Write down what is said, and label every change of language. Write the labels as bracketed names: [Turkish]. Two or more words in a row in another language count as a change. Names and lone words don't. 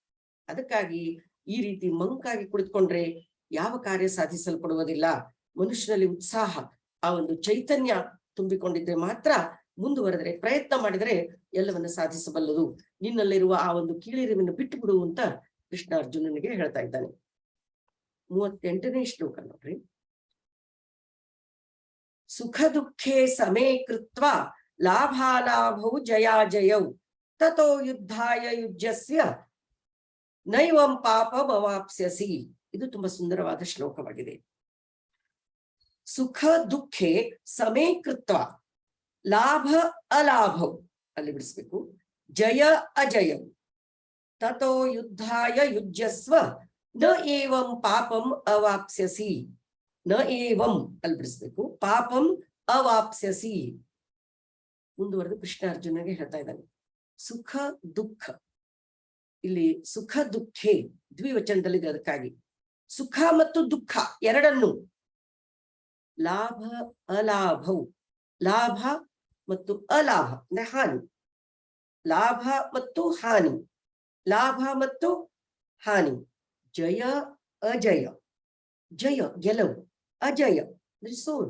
[Kannada] ಅದಕ್ಕಾಗಿ ಈ ರೀತಿ ಮಂಕಾಗಿ ಕುಳಿತುಕೊಂಡ್ರೆ ಯಾವ ಕಾರ್ಯ ಸಾಧಿಸಲ್ಪಡುವುದಿಲ್ಲ. ಮನುಷ್ಯನಲ್ಲಿ ಉತ್ಸಾಹ, ಆ ಒಂದು ಚೈತನ್ಯ ತುಂಬಿಕೊಂಡಿದ್ರೆ ಮಾತ್ರ ಮುಂದುವರೆದರೆ, ಪ್ರಯತ್ನ ಮಾಡಿದರೆ ಎಲ್ಲವನ್ನ ಸಾಧಿಸಬಲ್ಲದು. ನಿನ್ನಲ್ಲಿರುವ ಆ ಒಂದು ಕೀಳಿರಿವನ್ನು ಬಿಟ್ಟು ಬಿಡು ಅಂತ ಕೃಷ್ಣ ಅರ್ಜುನನಿಗೆ ಹೇಳ್ತಾ ಇದ್ದಾನೆ. 38ನೇ ಶ್ಲೋಕ ನೋಡ್ರಿ. [Sanskrit] ಸುಖ ದುಃಖೇ ಸಮೇ ಕೃತ್ವ ಲಾಭಾಲಾಭೌ ಜಯಾಜಯೌ ತತೋ ಯುದ್ಧಾಯ ಯುಜ್ಯಸ್ಯ ನೈವಂ ಪಾಪಮವಾಪ್ಸ್ಯಸಿ. [Kannada] ಇದು ತುಂಬಾ ಸುಂದರವಾದ ಶ್ಲೋಕವಾಗಿದೆ. [Sanskrit] ಸುಖ ದುಃಖೇ ಸಮೇ ಕೃತ್ವ ಲಾಭ ಅಲಾಭೌ, [Kannada] ಅಲ್ಲಿ ಬಿಡಿಸ್ಬೇಕು, [Sanskrit] ಜಯ ಅಜಯಂ ತತೋ ಯುದ್ಧಾಯ ಯುಜ್ಯಸ್ವ ನ ಏವಂ ಪಾಪಂ ಅವಾಪ್ಸ್ಯಸಿ. ನ ಏವಂ [Kannada] ಅಲ್ಲಿ ಬಿಡಿಸ್ಬೇಕು, [Sanskrit] ಪಾಪಂ ಅವಾಪ್ಸ್ಯಸಿ. [Kannada] ಮುಂದುವರೆದು ಕೃಷ್ಣ ಅರ್ಜುನಗೆ ಹೇಳ್ತಾ ಇದ್ದಾನೆ. ಸುಖ ದುಃಖ, ಇಲ್ಲಿ [Sanskrit] ಸುಖ ದುಃಖೇ [Kannada] ದ್ವಿವಚನದಲ್ಲಿದೆ. ಅದಕ್ಕಾಗಿ ಸುಖ ಮತ್ತು ದುಃಖ ಎರಡನ್ನು, [Sanskrit] ಲಾಭ ಅಲಾಭೌ, [Kannada] ಲಾಭ ಮತ್ತು ಅಲಾಭ ಅಂದ್ರೆ ಹಾನಿ, ಲಾಭ ಮತ್ತು ಹಾನಿ, ಲಾಭ ಮತ್ತು ಹಾನಿ, ಜಯ ಅಜಯ, ಜಯ ಗೆಲುವು, ಅಜಯ ಅಂದ್ರೆ ಸೋಲು.